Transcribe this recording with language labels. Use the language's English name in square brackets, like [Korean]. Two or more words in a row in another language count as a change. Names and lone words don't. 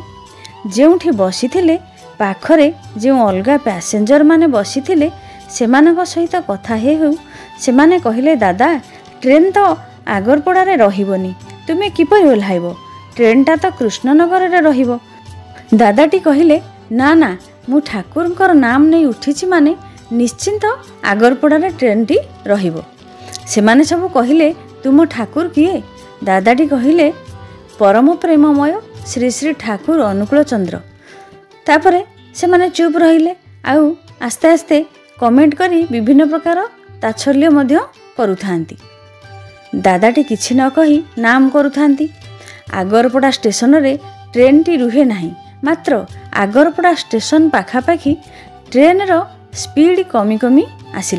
[Odia] ଯେଉଁଠି ବସିଥିଲେ ପାଖରେ ଯେ ଅଲଗା ପ୍ୟାସେଞ୍ଜର ମାନେ ବସିଥିଲେ ସେମାନଙ୍କ ସହିତ କଥା ହେଉ ସେମାନେ କହିଲେ, ଦାଦା ଟ୍ରେନ ତ ଆଗରପଡ଼ା ରେ ରହିବନି, ତୁମେ କିପରି ଓହ୍ଲାଇବ, ଟ୍ରେନଟା ତ କୃଷ୍ଣନଗର ରେ ରହିବ। ଦାଦାଟି କହିଲେ, ନା ନା ମୁଁ ଠାକୁରଙ୍କର ନାମ ନହିଁ ଉଠିଛି ମାନେ ନିଶ୍ଚିନ୍ତ ଆଗରପଡ଼ା ରେ ଟ୍ରେନ ଟି ରହିବ। ସେମାନେ ସବୁ କହିଲେ, ତୁମ ଠାକୁର କିଏ? ଦାଦାଟି କହିଲେ, ପରମ ପ୍ରେମମୟ ଶ୍ରୀ ଶ୍ରୀ ଠାକୁର ଅନୁକୂଳ ଚନ୍ଦ୍ର। ତାପରେ ସେମାନେ ଚୁପ ରହିଲେ, ଆଉ ଆସ୍ତେ ଆସ୍ତେ କମେଣ୍ଟ କରି ବିଭିନ୍ନ ପ୍ରକାର ତାଚ୍ଛଲ୍ୟ ମଧ୍ୟ କରୁଥାନ୍ତି। ଦାଦାଟି କିଛି ନ କହି ନାମ କରୁଥାନ୍ତି। ଆଗରପଡ଼ା ଷ୍ଟେସନ ରେ ଟ୍ରେନ ଟି ରହେ ନାହିଁ, ମାତ୍ର ଆଗରପଡ଼ା ଷ୍ଟେସନ ପାଖାପାଖି ଟ୍ରେନ ର ସ୍ପିଡ କମି କମି ଆସିଲା।